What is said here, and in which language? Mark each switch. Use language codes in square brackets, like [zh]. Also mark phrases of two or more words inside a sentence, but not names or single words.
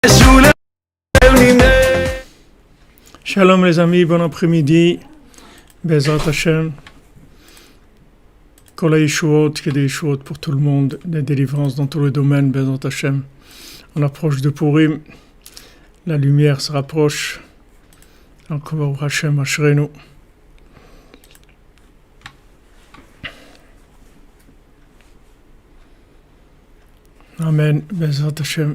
[fr] Shalom les amis, bon après-midi. [he] בעזרת השם. כל הישועות, [fr] qu'il y ait des Yeshuot pour tout le monde, des délivrances dans tous les domaines, [he] בעזרת השם. [fr] On approche de Purim, la lumière se rapproche. Donc, [he] ברוך השם, אשרנו. אמן, בעזרת השם.